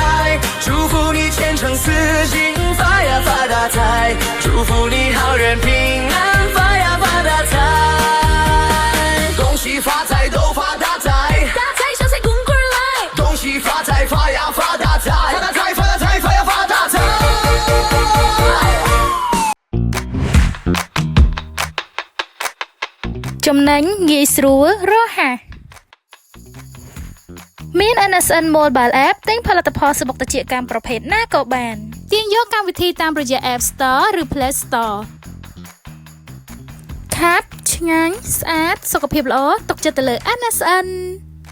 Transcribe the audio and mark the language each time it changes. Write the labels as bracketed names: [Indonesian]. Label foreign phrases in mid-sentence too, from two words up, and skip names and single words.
[Chinese] 祝福你前程似锦，发呀发大财。祝福你好人平安，发呀发大财。恭喜发财都发大财，大财小财滚滚来。恭喜发财发呀发大财，发大财发大财发呀发大财。 [Khmer] ចំណេញងាយស្រួលរហ័សមាន NSN Mobile App ទិញផលិតផលសុខតិកម្មប្រភេទណាក៏បានទាញយកកម្មវិធីតាមរយៈ App Store ឬ Play Store ខាប់ឆ្ងាញ់ស្អាតសុខភាពល្អទុកចិត្តទៅលើ NSN